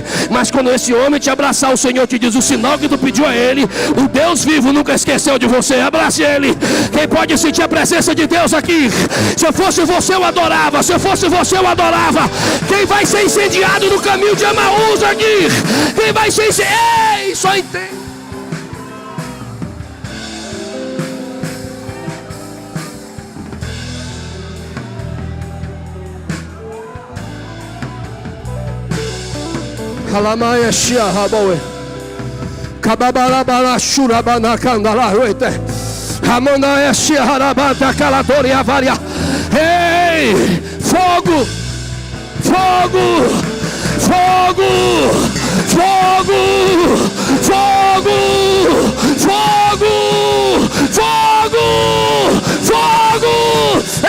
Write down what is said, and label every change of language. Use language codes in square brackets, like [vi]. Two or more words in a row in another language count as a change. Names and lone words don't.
[pt] Mas quando esse homem te abraçar, o Senhor te diz o sinal que tu pediu a ele. O Deus vivo nunca esqueceu de você. Abrace ele. Quem pode sentir a presença de Deus aqui? Se eu fosse você, eu adorava. Se eu fosse você, eu adorava. Quem vai ser incendiado no caminho de Emaús aqui? Quem vai ser incendiado? Ei, só entende. Halamaya Shia Habawe Kababalabala Shurabana Kandala Ruete Hamana Shia Harabata Kalatoria Varia. Ei! Fogo! Fogo! Fogo! Fogo! Fogo! Fogo! Fogo! Fogo!